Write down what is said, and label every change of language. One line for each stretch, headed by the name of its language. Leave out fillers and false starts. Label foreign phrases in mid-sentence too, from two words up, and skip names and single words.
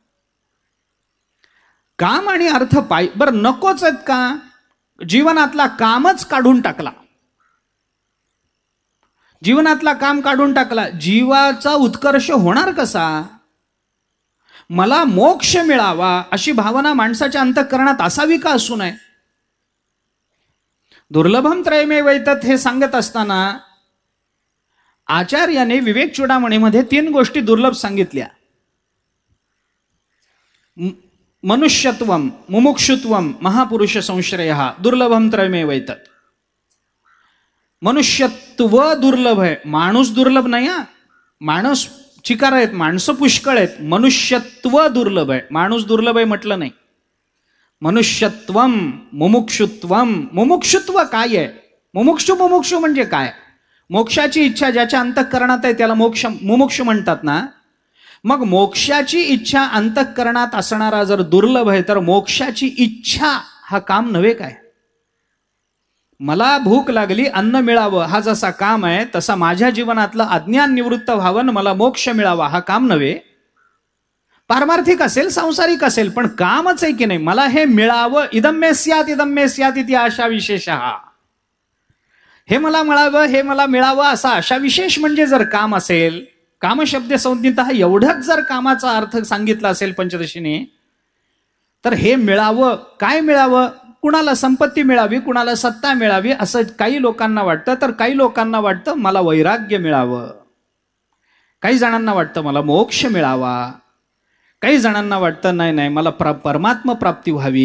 Marathi: काम आणि अर्थ बरं नकोच आहेत का, जीवनातला कामच काढून टाकला, जीवनातला काम काढून टाकला, जीवाचा उत्कर्ष होणार कसा? मला मोक्ष मिळावा अशी भावना माणसाच्या अंतःकरणात असावी का असू नये?
Sanskrit: दुर्लभम त्रयमेव एतत्
Marathi: हे सांगत असताना आचार्याने विवेक चूडामणीमध्ये 3 गोष्टी दुर्लभ सांगितल्या.
Sanskrit: मनुष्यत्वम, मुमुक्षुत्वम, महापुरुष संश्रयः दुर्लभम त्रयमेव एतत्.
Marathi: मनुष्यत्व दुर्लभ आहे, माणूस दुर्लभ नाही. माणूस चिकार आहेत, माणसं पुष्कळ आहेत. मनुष्यत्व दुर्लभ आहे, माणूस दुर्लभ आहे म्हटलं नाही.
Sanskrit: मनुष्यत्वम, मुमुक्षुत्वम.
Marathi: मुमुक्षुत्व काय आहे? मुमुक्षु म्हणजे काय? मोक्षाची इच्छा ज्याच्या अंतःकरणात आहे त्याला मुमुक्ष म्हणतात ना. मग मोक्षाची इच्छा अंतःकरणात असणारा जर दुर्लभ आहे तर मोक्षाची इच्छा हा काम नव्हे काय? मला भूक लागली, अन्न मिळावं हा जसा काम आहे तसा माझ्या जीवनातलं अज्ञान निवृत्त व्हावं, मला मोक्ष मिळावा हा काम नव्हे. पारमार्थिक असेल, सांसारिक असेल, पण कामच आहे की नाही. मला हे मिळावं,
Sanskrit: इदं मे स्यात् इति आशा विशेषः.
Marathi: हे मला मिळावं, हे मला मिळावं असा आशा विशेष म्हणजे जर काम असेल,
Sanskrit: कामशब्द संज्ञितः
Marathi: एवढंच जर कामाचा अर्थ सांगितला असेल पंचदशीने, तर हे मिळावं, काय मिळावं? कुणाला संपत्ती मिळावी, कुणाला सत्ता मिळावी असं काही लोकांना वाटतं, तर काही लोकांना वाटतं मला वैराग्य मिळावं, काही जणांना वाटतं मला मोक्ष मिळावा, काही जणांना वाटतं नाही नाही मला परमात्मा प्राप्ती व्हावी.